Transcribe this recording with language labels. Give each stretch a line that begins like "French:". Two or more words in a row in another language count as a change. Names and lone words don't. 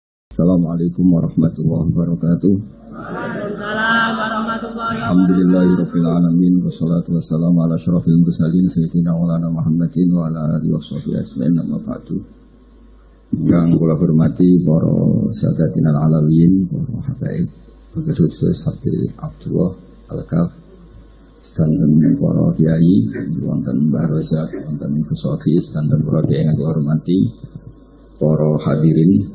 Arabic: السلام عليكم ورحمة الله وبركاته. وعليكم السلام ورحمة الله وبركاته. الحمد لله رب العالمين والصلاة والسلام على أشرف المرسلين سيدنا ومولانا محمد وعلى آله وصحبه أجمعين أما بعد.
Javanese: Yang kula hormati para
Arabic: ساداتنا العلويين,
Javanese: para habaib, khusus Habib Abdullah Al-Kaf, sedanten para kiai, wonten Mbah Rozak, wonten Ibu Sofi, sedanten para kiai yang kula hormati, para hadirin.